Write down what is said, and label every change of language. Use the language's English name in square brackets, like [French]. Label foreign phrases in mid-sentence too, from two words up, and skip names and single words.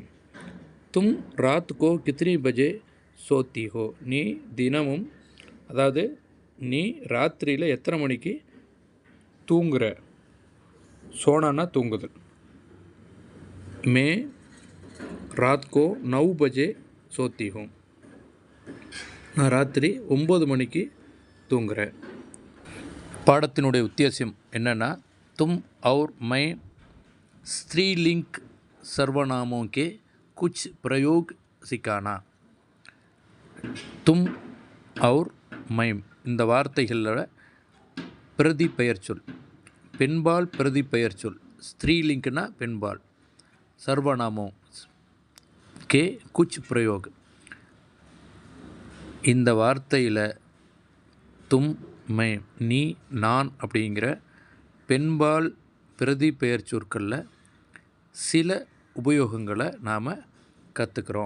[Hindi] तुम रात को कितने बजे सोती हो, [Tamil] நீ தினமும், அதாவது நீ ராத்திரியில் எத்தனை மணிக்கு தூங்குற? சோனான்னா தூங்குதல். [Hindi] மே रात को 9 बजे सोती हूँ. [Tamil] நான் ராத்திரி 9 மணிக்கு தூங்குறேன். பாடத்தினுடைய உத்தேசம் என்னென்னா, [Hindi] तुम और मैं स्त्रीलिंग सर्वनामों के कुछ प्रयोग सिखाना. तुम और मैं [Tamil] இந்த வார்த்தைகளோட பிரதி பெயர் சொல், பெண்பால் பிரதி பெயர் சொல். ஸ்திரீலிங்க்னா பெண்பால், [Hindi] सर्वनामों के कुछ प्रयोग. [Tamil] இந்த வார்த்தையில் [Hindi] तुम मैं [Tamil] நீ நான் அப்படிங்கிற பெண்பால் பிரதி பெயர் சொற்களில் சில உபயோகங்களை நாம் கற்றுக்கிறோம்.